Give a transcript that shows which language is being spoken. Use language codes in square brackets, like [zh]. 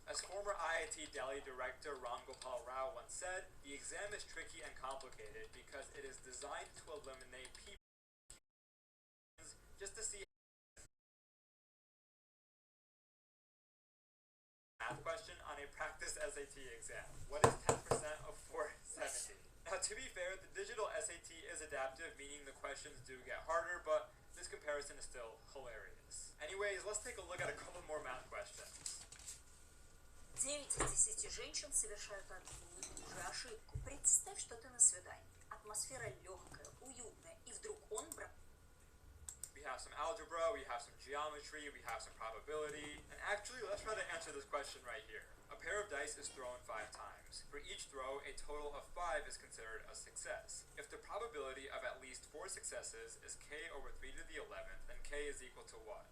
[en] As former IIT Delhi director Ram Gopal Rao once said, the exam is tricky and complicated because it is designed to eliminate people just to see math question on a practice SAT exam. What is 10% of 470? Now, to be fair, the digital SAT is adaptive, meaning the questions do get harder, but this comparison is still hilarious. Anyways, let's take a look at a couple more math questions. [ru] 9 из 10 женщин совершают одну и ту же ошибку. Представь, что ты на свидании. Атмосфера легкая, уютная, и вдруг он [en] We have some algebra, we have some geometry, we have some probability, and actually, let's try to answer this question right here. A pair of dice is thrown 5 times. For each throw, a total of 5 is considered a success. If the probability of at least 4 successes is k over 3 to the 11th, then k is equal to what?